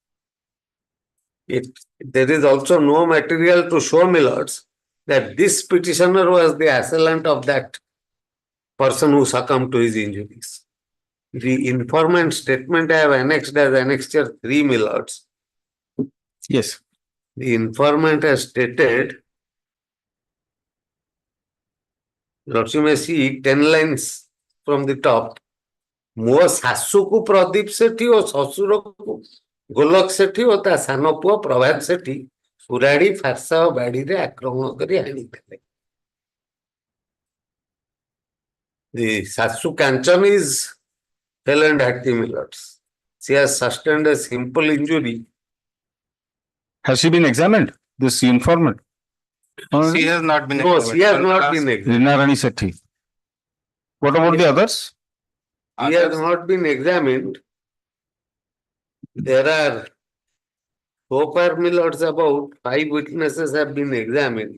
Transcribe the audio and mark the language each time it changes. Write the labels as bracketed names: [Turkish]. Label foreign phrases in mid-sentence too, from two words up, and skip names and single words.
[English] There is also no material to show millards that this petitioner was the assailant of that person who succumbed to his injuries. The informant statement I have annexed as annexure 3, millards. Yes. The informant has stated, Lords, you may see 10 lines from the top. [Odia] ମୋ ଶାଶୁକୁ ପ୍ରଦୀପ ସେଠୀ ଓ ଶ୍ୱଶୁରକୁ ଗୋଲକ ସେଠୀ ଓ ତା ସାନ ପୁଅ ପ୍ରଭାତ ସେଠୀ ସୁରାଡ଼ି ଫାର୍ସା ଓ ବାଡ଼ିରେ ଆକ୍ରମଣ କରି ଆଣିଥିଲେ. [English] The ଶାଶୁ କାଞ୍ଚନ is fell and hearty, millards. She has sustained a simple injury. Has she been examined? This informant? She has not been No, examined. she has not been examined. Rinarani Sethi. What about the others? He has not been examined. There are so far, millards, about 5 witnesses have been examined.